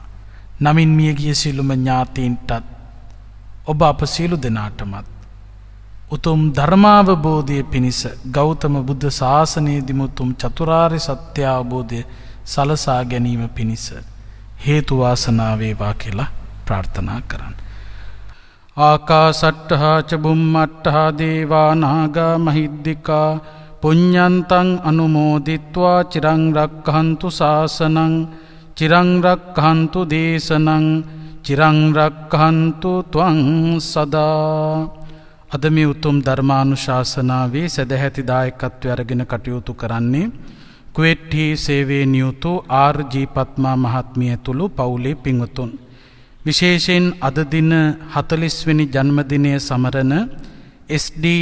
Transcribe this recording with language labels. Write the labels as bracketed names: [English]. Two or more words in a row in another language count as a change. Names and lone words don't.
[Sinhala] නමින් මියගිය සියලුම ඥාතීන්ටත් ඔබ අප සියලු දෙනාටමත් උතුම් ධර්මාවබෝධය පිණිස ගෞතම බුද්ධ ශාසනයේදීම උතුම් චතුරාර්ය සත්‍ය අවබෝධය සලසා ගැනීම පිණිස හේතු වාසනාව වේවා කියලා ප්‍රාර්ථනා කරන්න. [Pali] ආකාසට්ඨා ච බුම්මට්ඨා දේවා නාග මහිද්దికා පුඤ්ඤන්තං අනුමෝදිත්වා චිරං රක්ඛන්තු ශාසනං චිරං රක්ඛන්තු දේශනං චිරං රක්ඛන්තු ත්වං සදා. [Sinhala] අද මේ උතුම් ධර්මානුශාසනාවේ සදැහැති දායකත්වය අරගෙන කටයුතු කරන්නේ කුවේට්ටි සේවයේ නියුතු ආර්.ජී. පත්මා මහත්මිය ඇතුළු පවුලේ පින්වතුන්. විශේෂයෙන් අද දින 40 වෙනි ජන්මදිනය සමරන එස්.ඩී.